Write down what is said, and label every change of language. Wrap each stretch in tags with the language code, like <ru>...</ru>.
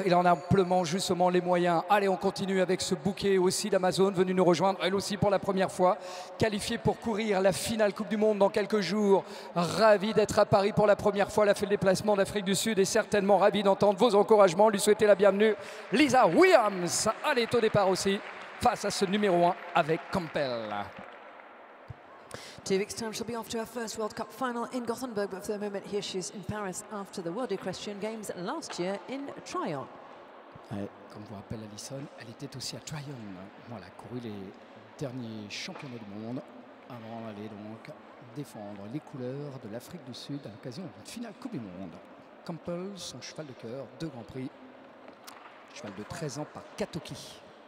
<fr>Il en a amplement, justement, les moyens. Allez, on continue avec ce bouquet aussi d'Amazon, venu nous rejoindre, elle aussi pour la première fois, qualifiée pour courir la finale Coupe du Monde dans quelques jours. Ravi d'être à Paris pour la première fois. Elle a fait le déplacement d'Afrique du Sud et certainement ravi d'entendre vos encouragements. Lui souhaiter la bienvenue. Lisa Williams, elle est au départ aussi, face à ce numéro 1 avec Campbell.</fr> <en>2 weeks' time, she'll be off to her first World Cup final in Gothenburg, but for the moment, here she is in Paris after the World Equestrian Games last year in Tryon.</en> <fr>Ouais, comme vous rappelle Alison, elle était aussi à Tryon. Voilà, couru les derniers championnats du monde avant d'aller donc défendre les couleurs de l'Afrique du Sud à l'occasion d'une finale Coupe du Monde. Campbell, son cheval de cœur, 2 Grands Prix. Cheval de 13 ans par Katoki.</fr>